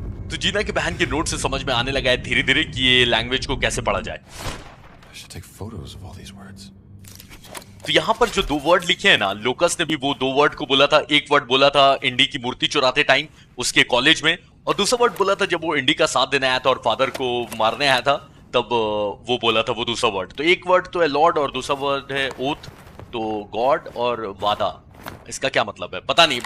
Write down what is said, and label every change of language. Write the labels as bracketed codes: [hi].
[hi] तो जीना की बहन के नोट से समझ में आने लगा है धीरे धीरे कि ये लैंग्वेज को कैसे पढ़ा जाए। [en] I should take photos of all these words. [hi] तो यहाँ पर जो दो वर्ड लिखे हैं ना, लोकस ने भी वो दो वर्ड को बोला था। एक वर्ड बोला था इंडी की मूर्ति चुराते टाइम उसके कॉलेज में, और दूसरा वर्ड बोला था जब वो इंडी का साथ देने आया था और फादर को मारने आया था, तब वो बोला था वो दूसरा वर्ड। तो एक वर्ड तो है लॉर्ड और दूसरा वर्ड है ओथ। तो गॉड और वादा, इसका क्या मतलब है पता नहीं।